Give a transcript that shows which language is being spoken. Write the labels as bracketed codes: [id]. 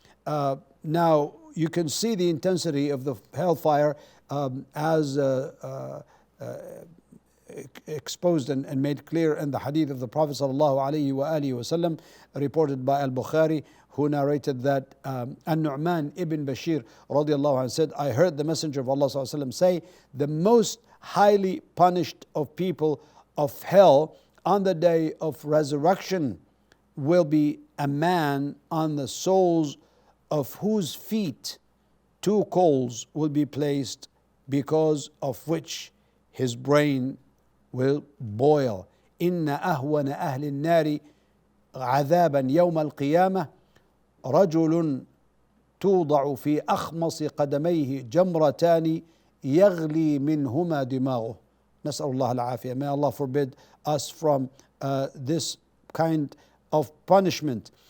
[en] Now you can see the intensity of the hellfire as exposed and made clear in the hadith of the Prophet sallallahu alaihi wasallam, reported by Al-Bukhari, who narrated that An-Nu'man ibn Bashir radiallahu anhu said, I heard the Messenger of Allah sallallahu alaihi wasallam say, the most highly punished of people of hell on the day of resurrection will be a man on the soles of whose feet two coals will be placed, because of which his brain will boil. [ar] Inna ahwana ahli nari عذابا يوم القيامة رجل توضع في أخمص قدميه جمرتان يغلي منهما دماغه. نسأل الله العافية. [en] May Allah forbid us from this kind of punishment.